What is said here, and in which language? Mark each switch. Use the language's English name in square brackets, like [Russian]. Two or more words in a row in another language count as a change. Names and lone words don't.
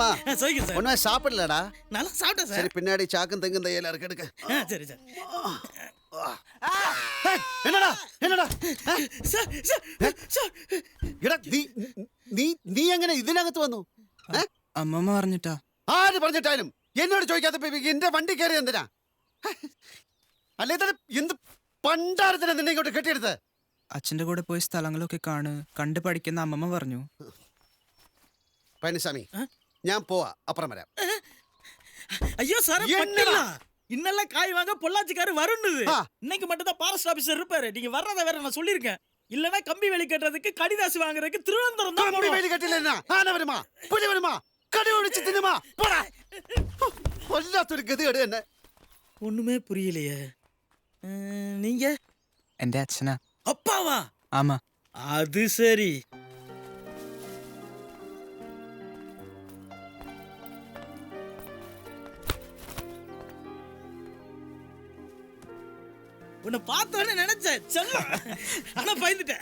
[Tamil] ஒண்ணுமே சாப்பிடலடா. நல்லா சாப்பிட்டேன் சரி, பின்னாடி சாக்கும் தெங்கும் தையல இருக்கு எடுக்க. சரி சார். என்னடா என்னடா [Malayalam] എടാ നീ എങ്ങനെ ഇതിനകത്ത് വന്നു? അമ്മമ്മ പറഞ്ഞിട്ടാ. ആര് പറഞ്ഞിട്ടായാലും എന്നോട് ചോദിക്കാത്ത എന്റെ വണ്ടി കയറി എന്തിനാ? അല്ലേ എന്ത് പണ്ടാരത്തിനാ നിന്നെ ഇങ്ങോട്ട് കെട്ടിയെടുത്ത്? അച്ഛന്റെ കൂടെ പോയി സ്ഥലങ്ങളൊക്കെ കണ്ട് പഠിക്കുന്ന അമ്മമ്മ പറഞ്ഞു. പഴനിസ്വാമി, ഞാൻ പോവാ, അപ്പുറം വരാം. [Tamil] ஐயோ சார், என்னடா? இன்னெல்லாம் காய் வாங்க பொள்ளாச்சிக்காரு வரும்னுது. இன்னைக்கு மட்டும் தான் ஃபாரஸ்ட் ஆபீசர் இருப்பாரு. நீங்க வர்றத வேற நான் சொல்லிருக்கேன். இல்லனா கம்பி வேலி கட்டுறதுக்கு கடிதாசி வாங்குறதுக்கு திருவனந்தபுரம் தான் [Malayalam] കമ്പി വേലി കെട്ടില്ല. ആന വരുമാ, പുലി വരുമാ, കടി ഒഴിച്ച് തിന്നുമാ. പോടാ. വല്ലാത്തൊരു ഗതികേട് തന്നെ. [Tamil] ஒண்ணுமே புரியலையே. நீங்க [Malayalam] എന്റെ അച്ഛനാ. [Tamil] அப்பாவா? ആമാ. அது சரி. உன்னை பார்த்தோன்னே நினைச்சேன் செல்லம், ஆனா பயந்துட்டேன்.